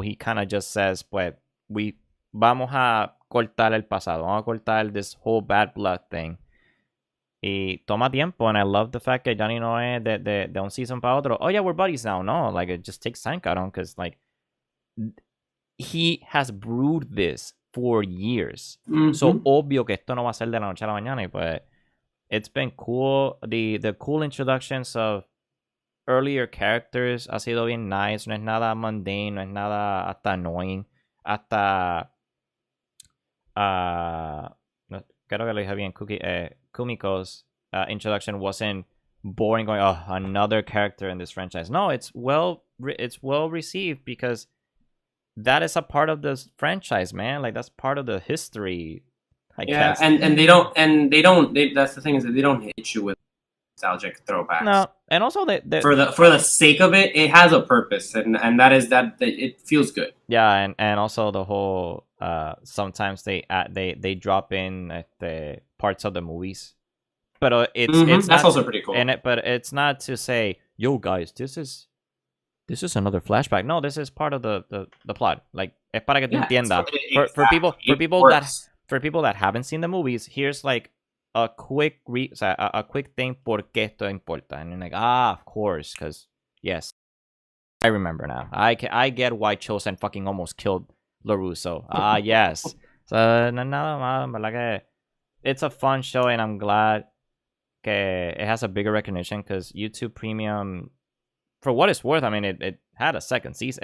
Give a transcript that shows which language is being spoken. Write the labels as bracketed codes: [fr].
[en] He kind of just says, [es] pues, vamos a cortar el pasado. Vamos a cortar [en] this whole bad blood thing. [es] Y toma tiempo, [en] and I love the fact [es] que Johnny no es de un season para otro. [en] Oh yeah, we're buddies now. No, like, it just takes time, [es] cabrón, [en] because like he has brewed this for years. [es] So obvio que esto no va a ser de la noche a la mañana. [en] But it's been cool. The cool introductions of earlier characters [es] ha sido bien [en] nice. [es] No es nada mundane, no es nada hasta annoying. Hasta creo que lo dije bien, [en] Kumiko's introduction wasn't boring, going, oh, another character in this franchise. No, it's well received because that is a part of this franchise, man. Like, that's part of the history, I guess. And they don't that's the thing, is that they don't hit you with nostalgic throwbacks. No, and also they for the sake of it, it has a purpose, and that is that it feels good. Yeah, and also the whole sometimes they drop in the parts of the movies, but it's that's also pretty cool. But it's not to say, yo guys, this is another flashback. No, this is part of the plot. [es] Like, es para que tú entiendas. [en] For people that haven't seen the movies, here's like a quick thing [es] por qué esto importa, [en] and you're like, of course, because yes, I remember now. I get why Chosen fucking almost killed LaRusso. Yes. So [es] nada más, verdad que [en] it's a fun show, and I'm glad que it has a bigger recognition, because YouTube Premium, for what it's worth, I mean, it had a second season.